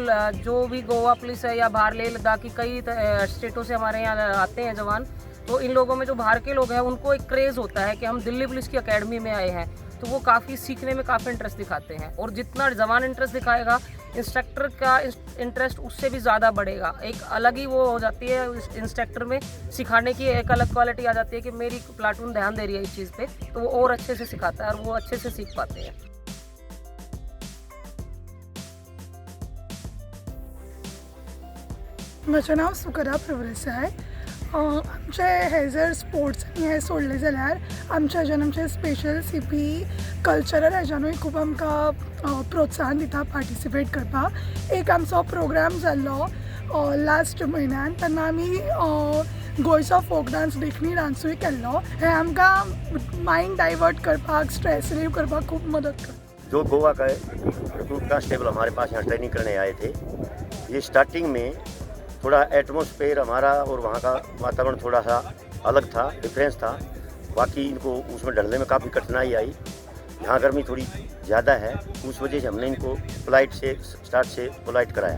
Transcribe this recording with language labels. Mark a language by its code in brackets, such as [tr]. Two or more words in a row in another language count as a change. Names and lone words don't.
[hi] जो भी गोवा पुलिस है या बाहर लेह लद्दाख की कई स्टेटों से हमारे यहाँ आते हैं जवान, तो इन लोगों में जो बाहर के लोग हैं उनको एक क्रेज़ होता है कि हम दिल्ली पुलिस की अकेडमी में आए हैं, तो वो काफ़ी सीखने में काफ़ी इंटरेस्ट दिखाते हैं. और जितना जवान इंटरेस्ट दिखाएगा इंस्ट्रक्टर का इंटरेस्ट उससे भी ज़्यादा बढ़ेगा. एक अलग ही वो हो जाती है इंस्ट्रक्टर में, सिखाने की एक अलग क्वालिटी आ जाती है कि मेरी प्लाटून ध्यान दे रही है इस चीज़ पे, तो वो और अच्छे से सिखाता है और वो अच्छे से सीख पाते हैं. [kok] म्हजें नांव सुकरा प्रभुदेसाय. आमचे हे जर स्पोर्ट्स हे सोडले जाल्यार आमच्या हाज्यान आमचे स्पेशल CP कल्चरल हाज्यानूय खूब आमकां प्रोत्साहन दिता पार्टिसिपेट करपाक. एक आमचो प्रोग्राम जाल्लो लास्ट म्हयन्यान, तेन्ना आमी गोंयचो [en] folk dance [kok] देखणी डान्सूय केल्लो. हे आमकां [en] mind divert [kok] करपाक, [en] stress relieve [kok] करपाक खूब मदत करता. [hi] जो गोवा का [en] recruit constable [hi] हमारे पास यहाँ ट्रेनिंग करने आए थे, ये स्टार्टिंग में थोड़ा एटमॉस्फेयर हमारा और वहाँ का वातावरण थोड़ा सा अलग था, डिफरेंस था. बाकी इनको उसमें ढलने में काफ़ी कठिनाई आई. यहाँ गर्मी थोड़ी ज़्यादा है, उस वजह से हमने इनको पोलाइट से स्टार्ट से पोलाइट कराया.